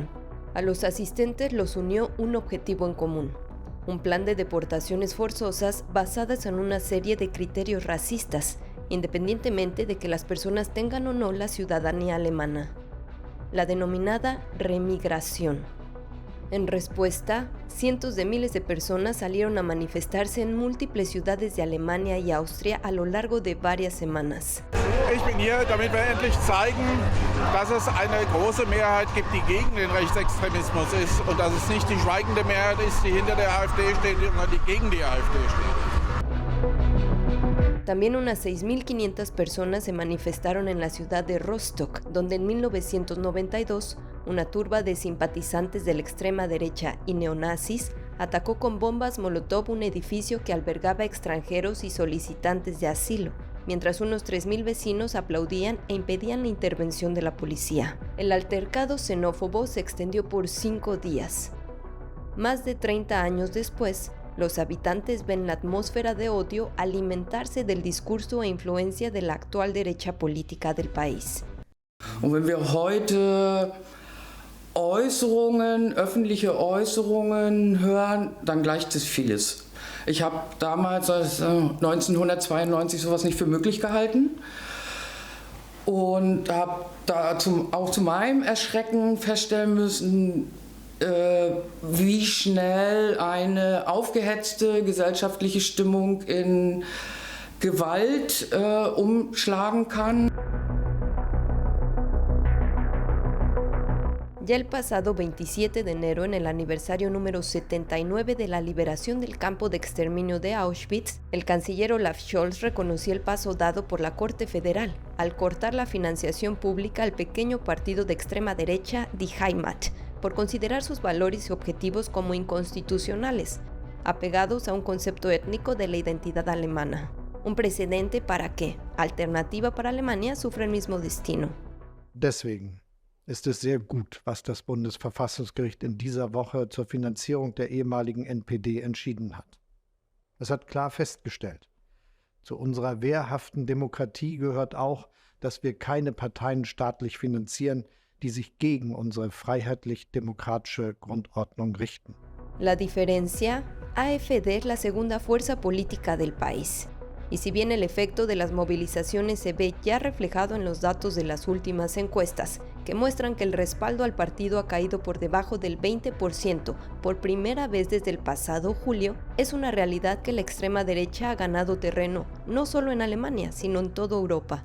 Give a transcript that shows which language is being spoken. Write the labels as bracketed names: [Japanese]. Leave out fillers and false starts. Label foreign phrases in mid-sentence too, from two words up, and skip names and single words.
[Spanish] A los asistentes los unió un objetivo en común: un plan de deportaciones forzosas basadas en una serie de criterios racistas, independientemente de que las personas tengan o no la ciudadanía alemana, la denominada remigración. En respuesta, cientos de miles de personas salieron a manifestarse en múltiples ciudades de Alemania y Austria a lo largo de varias semanas. [German] Ich bin hier, damit wir endlich zeigen, dass es eine große Mehrheit gibt, die gegen den Rechtsextremismus ist und dass es nicht die schweigende Mehrheit ist, die hinter der AfD steht, sondern die gegen die AfD steht. [Spanish] También unas 6.500 personas se manifestaron en la ciudad de Rostock, donde en 1992 una turba de simpatizantes de la extrema derecha y neonazis atacó con bombas Molotov un edificio que albergaba extranjeros y solicitantes de asilo, mientras unos 3.000 vecinos aplaudían e impedían la intervención de la policía. El altercado xenófobo se extendió por 5 días. Más de 30 años después, los habitantes ven la atmósfera de odio alimentarse del discurso e influencia de la actual derecha política del país. [German] Und wenn wir heute öffentliche Äußerungen hören, dann gleicht es vieles. Ich habe damals 1992 sowas nicht für möglich gehalten und habe da auch zu meinem Erschrecken feststellen müssen, wie schnell eine aufgehetzte gesellschaftliche Stimmung in Gewalt umschlagen kann. [Spanish] Ya el pasado 27 de enero, en el aniversario número 79 de la liberación del campo de exterminio de Auschwitz, el canciller Olaf Scholz reconoció el paso dado por la Corte Federal al cortar la financiación pública al pequeño partido de extrema derecha Die Heimat, por considerar sus valores y objetivos como inconstitucionales, apegados a un concepto étnico de la identidad alemana. Un precedente para que Alternativa para Alemania sufra el mismo destino. [German] Deswegen ist es sehr gut, was das Bundesverfassungsgericht in dieser Woche zur Finanzierung der ehemaligen NPD entschieden hat. Es hat klar festgestellt, zu unserer wehrhaften Demokratie gehört auch, dass wir keine Parteien staatlich finanzieren, die sich gegen unsere freiheitlich-demokratische Grundordnung richten. [Spanish] La diferencia, AfD es la segunda fuerza política del país. Y si bien el efecto de las movilizaciones se ve ya reflejado en los datos de las últimas encuestas, que muestran que el respaldo al partido ha caído por debajo del 20% por primera vez desde el pasado julio, es una realidad que la extrema derecha ha ganado terreno, no solo en Alemania, sino en toda Europa.